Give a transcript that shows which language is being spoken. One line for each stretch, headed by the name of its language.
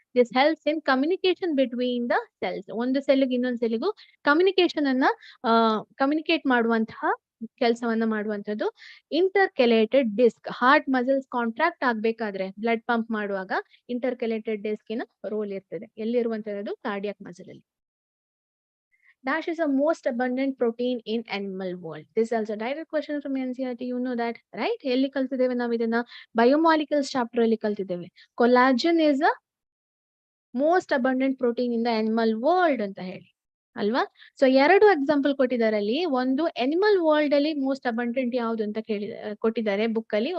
English: This helps in communication between the cells.
Kannada: ಒಂದು ಸೆಲ್ಗೆ ಇನ್ನೊಂದು ಸೆಲ್ಗೂ communication ಅನ್ನ ಕಮ್ಯುನಿಕೇಟ್ ಮಾಡುವಂತಹ ಕೆಲಸವನ್ನ ಮಾಡುವಂತದ್ದು ಇಂಟರ್ಕೆಲೇಟೆಡ್ ಡಿಸ್ಕ್. ಹಾರ್ಟ್ ಮಸಲ್ಸ್ ಕಾಂಟ್ರಾಕ್ಟ್ ಆಗ್ಬೇಕಾದ್ರೆ ಬ್ಲಡ್ ಪಂಪ್ ಮಾಡುವಾಗ ಇಂಟರ್ಕೆಲೇಟೆಡ್ ಡಿಸ್ಕಿನ ರೋಲ್ ಇರ್ತದೆ. ಎಲ್ಲಿರುವಂತದ್ದು? ಕಾರ್ಡಿಯಾಕ್ ಮಸಲ್ ಅಲ್ಲಿ.
English: Dash is the most abundant protein in animal world. This is also a direct question from NCERT. You know that, right?
Kannada: ಎಲ್ಲಿ ಕಲ್ತಿದ್ದೇವೆ ನಾವು ಇದನ್ನ? ಬಯೋಮಾಲಿಕ್ಯೂಲ್ಸ್ ಚಾಪ್ಟರ್ ಅಲ್ಲಿ ಕಲ್ತಿದ್ದೇವೆ.
English: collagen is a most abundant protein in the animal world
Kannada: ಅಂತ ಹೇಳಿ ಅಲ್ವಾ? So 2 example ಕೊಟ್ಟಿದ್ದಾರೆ ಅಲ್ಲಿ. ಒಂದು ಅನಿಮಲ್ ವರ್ಲ್ಡ್ ಅಲ್ಲಿ ಮೋಸ್ಟ್ ಅಬಂಡೆಂಟ್ ಯಾವುದು ಅಂತ ಕೊಟ್ಟಿದ್ದಾರೆ ಬುಕ್ ಅಲ್ಲಿ.